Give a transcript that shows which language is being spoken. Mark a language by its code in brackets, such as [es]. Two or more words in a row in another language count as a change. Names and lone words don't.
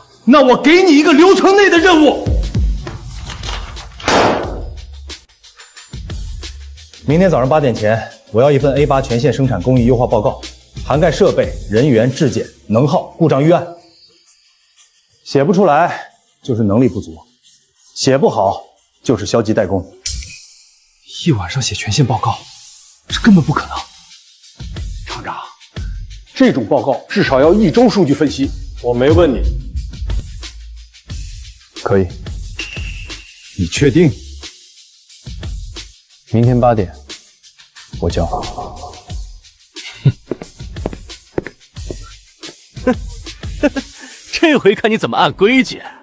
[zh] 那我給你一個流程內的任務。明天早上8點前，我要一份 A8全線生產工藝優化報告，涵蓋設備、人員、質檢、能耗、故障預案。寫不出來就是能力不足，寫不好就是消极怠工。一晚上写全线報告，这根本不可能。厂长，这种報告至少要1周數據分析。我沒問你。可以。你確定？明天8點，我交。這回看你怎麼按規矩。